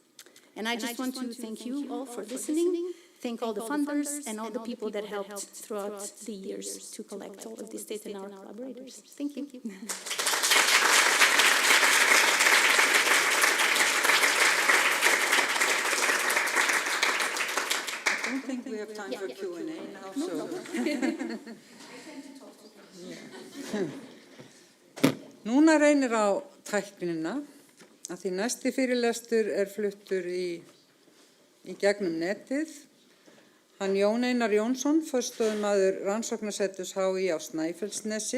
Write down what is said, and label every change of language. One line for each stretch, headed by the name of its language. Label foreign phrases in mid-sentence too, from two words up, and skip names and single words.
English: And I just want to thank you all for listening, thank all the funders and all the people that helped throughout the years to collect all of this data and our collaborators. Thank you. I don't think we have time for Q&A now, so...
Icelandic: Núna reynir á tæknina, að því næsti fyrirlestur fluttur í gegnum netið. Hann Jón Einar Jónsson, forstöðumaður rannsóknarseturs HÍ á Snæfellsnesi.